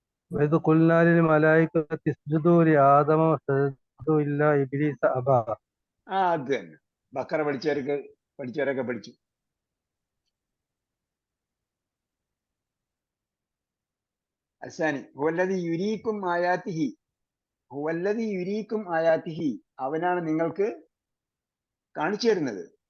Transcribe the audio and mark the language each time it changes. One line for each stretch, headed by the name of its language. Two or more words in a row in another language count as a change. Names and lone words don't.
Arabic: وإذ قلنا للملائكة اسجدوا لآدم فسجدوا إلا إبليس أبى.
Malayalam: അത് തന്നെ ബക്കറ പഠിച്ചവരൊക്കെ പഠിച്ചു.
Arabic: ثاني هو الذي يريكم آياته هو الذي يريكم آياته,
Malayalam: അവനാണ് നിങ്ങൾക്ക് കാണിച്ചു തരുന്നത്.